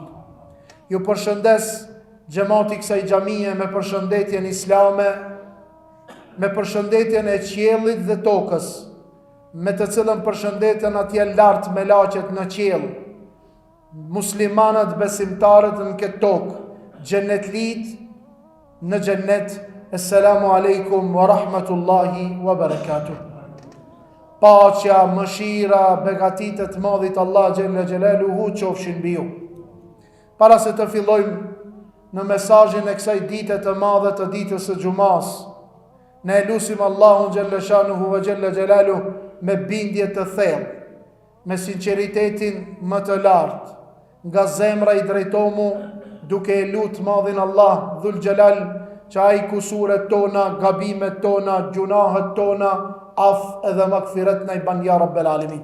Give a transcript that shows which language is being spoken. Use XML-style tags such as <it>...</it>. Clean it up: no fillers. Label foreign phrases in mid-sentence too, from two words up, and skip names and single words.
<sq>Ju përshëndes xhamati kësaj xhamie me përshëndetjen islame, me përshëndetjen e qiellit dhe tokës, me të cilën përshëndeten atje lart me laqet në qiell, muslimanët besimtarët në këtë tokë, xhenetlit në xhennet.</sq> <ar>السلام عليكم ورحمة الله وبركاته.</ar> <sq>Paqja, mëshira, begatit të madhit Allah</sq> <ar>جل جلاله</ar> <sq>qofshin mbi ju. Para se të fillojmë në mesazhin e kësaj dite të madhe të ditës së xumas, ne lutim Allahun</sq> <ar>جل شأنه وجل جلاله</ar> <sq>me bindje të thellë, me sinqeritetin më të lartë, nga zemra I drejtomu duke e lutë madhin Allah</sq> <ar>ذو الجلال</ar> <sq>që ai kusuret tona, gabimet tona, gjunahet tona, af edhe magfiret na i ban</sq> <ar>يا رب العالمين.</ar>